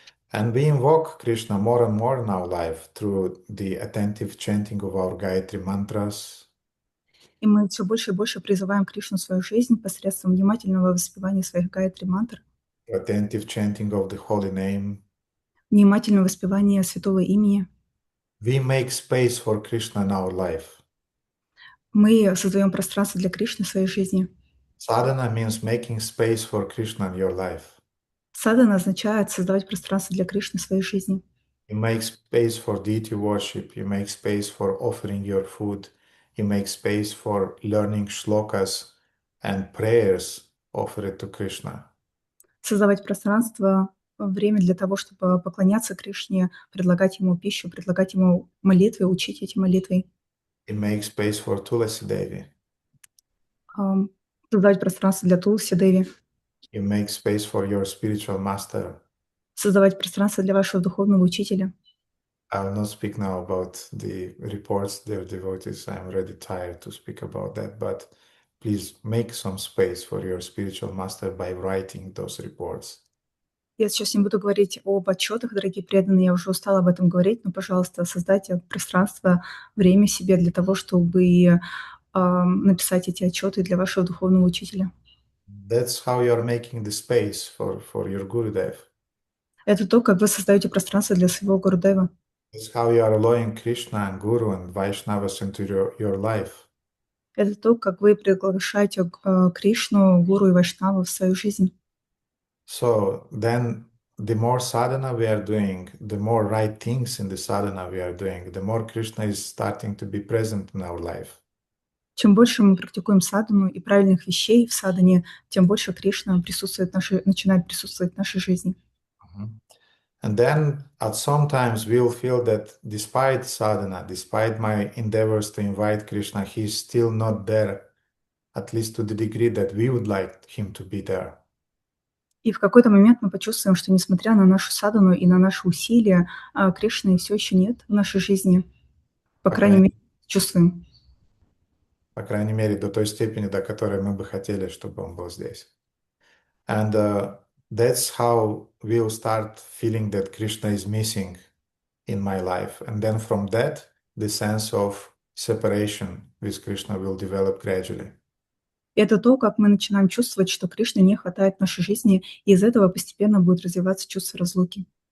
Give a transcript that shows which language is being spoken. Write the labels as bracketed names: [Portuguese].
[English] And we invoke Krishna more and more in our life through the attentive chanting of our Gayatri mantras, [Russian] И мы все больше и больше призываем Кришну в свою жизнь посредством внимательного воспевания своих гайатри мантр, [English] attentive chanting of the holy name. [Russian] внимательного воспевания святого имени. [English] We make space for Krishna in our life. [Russian] Мы создаем пространство для Кришны в своей жизни. [English] Sadhana means making space for Krishna in your life. [Russian] Садхана означает создавать пространство для Кришны в своей жизни. [English] You make space for deity worship. You make space for offering your food. You make space for learning shlokas and prayers offered to Krishna. [Russian] Создавать пространство, время для того, чтобы поклоняться Кришне, предлагать Ему пищу, предлагать Ему молитвы, учить эти молитвы. [English] You make space for Tulasi Devi. [Russian] Создавать пространство для Тулси Деви. [English] You make space for your spiritual master. [Russian] Создавать пространство для вашего духовного учителя. [English] I will not speak now about the reports, dear devotees. I'm already tired to speak about that. But please make some space for your spiritual master by writing those reports. [Russian] Я сейчас не буду говорить об отчетах, дорогие преданные, я уже устала об этом говорить, но, пожалуйста, создайте пространство, время себе для того, чтобы написать эти отчеты для вашего духовного учителя. [English] That's how you're making the space for your Gurudev. [Russian] Это то, как вы создаете пространство для своего Гурудева. [English] That's how you are allowing Krishna and Guru and Vaishnavas into your life. [Russian] Это то, как вы приглашаете Кришну, Гуру и Вайшнаву в свою жизнь. [English] So then the more sadhana we are doing, the more right things in the sadhana we are doing, the more Krishna is starting to be present in our life. [Russian] Чем больше мы практикуем садхану и правильных вещей в садхане, тем больше Кришна начинает присутствовать в нашей жизни. [English] And then at some times we'll feel that despite sadhana, despite my endeavors to invite Krishna, he's still not there, at least to the degree that we would like him to be there. [Russian] И в какой-то момент мы почувствуем, что несмотря на нашу садхану и на наши усилия, Кришны все еще нет в нашей жизни. По крайней мере, чувствуем. По крайней мере, до той степени, до которой мы бы хотели, чтобы он был здесь. [English] And that's how we'll start feeling that Krishna is missing in my life. And then from that, the sense of separation with Krishna will develop gradually. [Russian] Это то, как мы начинаем чувствовать, что Кришны не хватает в нашей жизни, и из этого постепенно будет развиваться чувство разлуки.